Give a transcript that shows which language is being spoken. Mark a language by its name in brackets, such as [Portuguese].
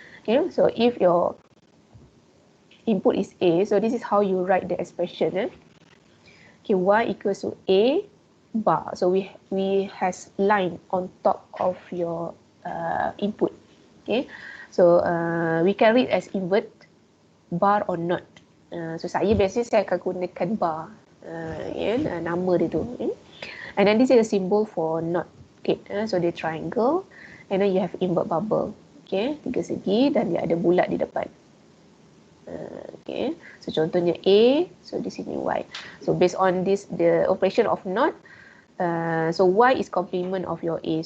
[English] Okay, so if your input is A, so this is how you write the expression. Okay, Y equals to A bar, so we has line on top of your input. Okay, so we can read as invert, bar or not. [Malay] So saya biasanya saya akan gunakan bar, nama dia tu. [English] And then this is a symbol for not gate. So dia triangle, and then you have invert bubble. [Malay] Okay, 3 segi dan dia ada bulat di depan. Okay, so contohnya A, so di sini Y. [English] So based on this, the operation of not, so Y is complement of your A.